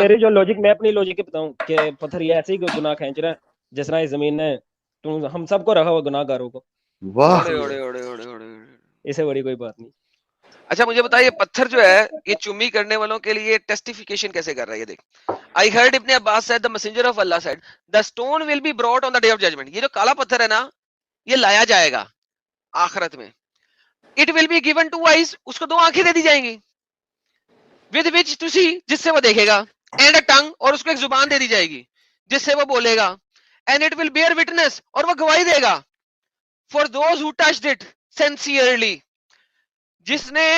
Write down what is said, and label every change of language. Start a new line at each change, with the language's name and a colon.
Urdu: میری جو لوجک, میں اپنی لوجک بتاؤں کہ پتھر یہ ایسے ہی گناہ کھینچ رہا ہے جس طرح اس زمین نے ہم سب کو رکھا ہوا گناہ گاروں کو. واہ, اوڑے ایسے ہی ہے, اوڑے اوڑے اوڑے اوڑے. اسے بڑی کوئی بات نہیں. اچھا مجھے بتائیے, پتھر جو ہے یہ چمی کرنے والوں کے لیے ٹیسٹیفیکیشن کیسے کر رہا ہے, یہ دیکھ.
English: I heard Ibn Abbas said, the messenger of Allah said, the stone will be brought on the day of judgment.
Urdu: یہ جو کالا پتھر ہے نا, یہ لایا جائے گا آخرت میں.
English: It will be given 2 eyes,
Urdu: اس کو 2 آنکھیں دے دی جائیں گی.
English: With which to see,
Urdu: جس سے وہ دیکھے گا.
English: And a tongue,
Urdu: اور اس کو ایک زبان دے دی جائے گی جس سے وہ بولے گا.
English: And it will bear witness,
Urdu: اور وہ گواہی دے گا.
English: For those who touched it sincerely,
Urdu: جس نے